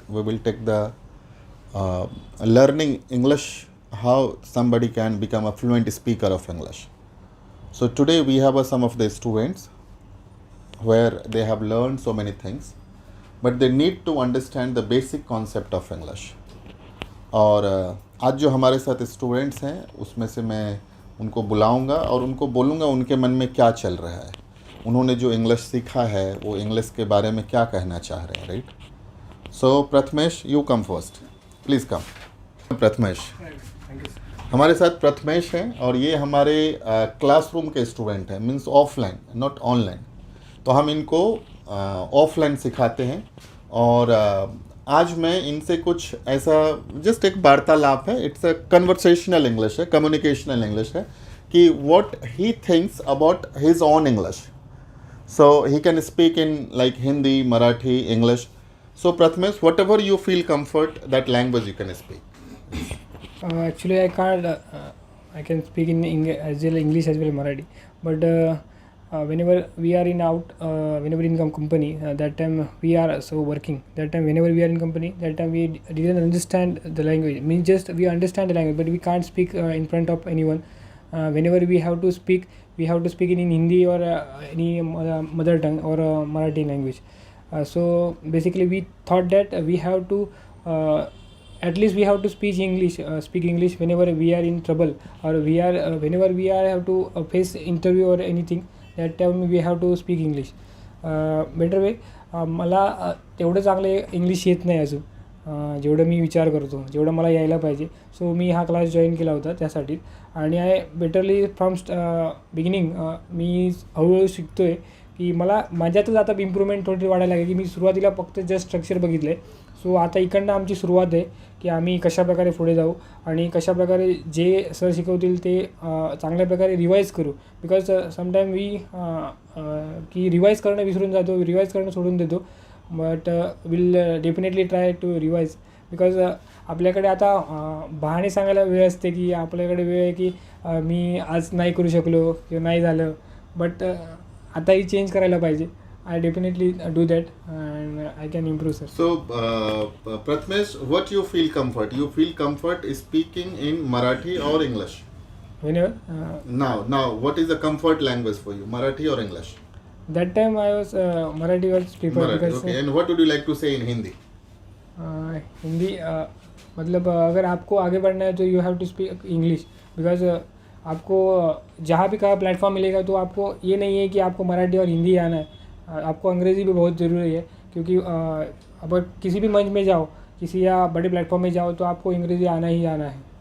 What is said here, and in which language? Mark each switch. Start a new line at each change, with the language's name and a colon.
English: We will take the learning English, how somebody can become a fluent speaker of English. So today we have some of the students where they have learned so many things, but they need to understand the basic concept of English.
Hindi: और आज जो हमारे साथ students हैं उसमें से मैं उनको बुलाऊंगा और उनको बोलूँगा उनके मन में क्या चल रहा है, उन्होंने जो इंग्लिश सीखा है वो इंग्लिश के बारे में क्या कहना चाह रहे हैं, right.
English: So Prathamesh, you come first, please come.
Hindi: प्रथमेश, हमारे साथ प्रथमेश हैं और ये हमारे क्लासरूम के स्टूडेंट हैं,
English: Means offline not online.
Hindi: तो हम इनको ऑफलाइन सिखाते हैं और आज मैं इनसे कुछ ऐसा जस्ट एक वार्तालाप है,
English: it's a conversational English
Hindi: है, कम्युनिकेशनल इंग्लिश है कि
English: What he thinks about his own English. So he can speak in like Hindi, Marathi, English. So Prathamesh, whatever you feel comfort that language you can speak. Actually, I can't. I can speak in as well English as well Marathi. But whenever we are in whenever in company, that time we are so working. That time whenever we are in company, that time we didn't understand the language. Means just we understand the language, but we can't speak in front of anyone. Whenever we have to speak, we have to speak in Hindi or any mother tongue or Marathi language. So basically, we thought that we have to. At least we have to speak English whenever we are in trouble, or whenever we are have to face interview or anything. That time we have to speak English. Better way
Marathi: मला तेवढं चांगलं English येत नाही अजून, जेवढं मी विचार करतो, जेवढं मला यायला पाहिजे. सो मी हा क्लास जॉईन केला होता त्यासाठी. आणि
English: betterly from beginning
Marathi: मी हळूहळू शिकतो आहे की मला माझ्यातच आता इम्प्रूव्हमेंट थोडी वाढायला लागली. की मी सुरुवातीला फक्त जस्ट स्ट्रक्चर बघितलं आहे. सो आता इकडनं आमची सुरुवात आहे की आम्ही कशाप्रकारे पुढे जाऊ आणि कशाप्रकारे जे सर शिकवतील ते चांगल्या प्रकारे रिवाईज करू. बिकॉज समटाईम की रिवाईज करणं विसरून जातो, रिवाईज करणं सोडून देतो.
English: But will definitely try to revise.
Marathi: Because आपल्याकडे आता बहाणे सांगायला वेळ असते की आपल्याकडे वेळ आहे की मी आज नाही करू शकलो किंवा नाही झालं. बट आताही चेंज करायला पाहिजे.
English: I definitely do that and I can improve, sir. So, Prathamesh, what you feel comfort? You feel comfort speaking in Marathi or English? Whenever. Now, what is the comfort language for you, Marathi or English? That time I was Marathi was preferred. because, okay. And what would you like to say in Hindi?
Hindi: Hindi मतलब अगर आपको आगे बढ़ना है तो
English: You have to speak English.
Hindi: Because आपको जहाँ भी कहाँ प्लेटफॉर्म मिलेगा तो आपको ये नहीं है कि आपको मराठी और हिंदी आना है, आपको अंग्रेज़ी भी बहुत ज़रूरी है. क्योंकि अब किसी भी मंच में जाओ, किसी या बड़े प्लेटफॉर्म में जाओ तो आपको अंग्रेज़ी आना ही आना है.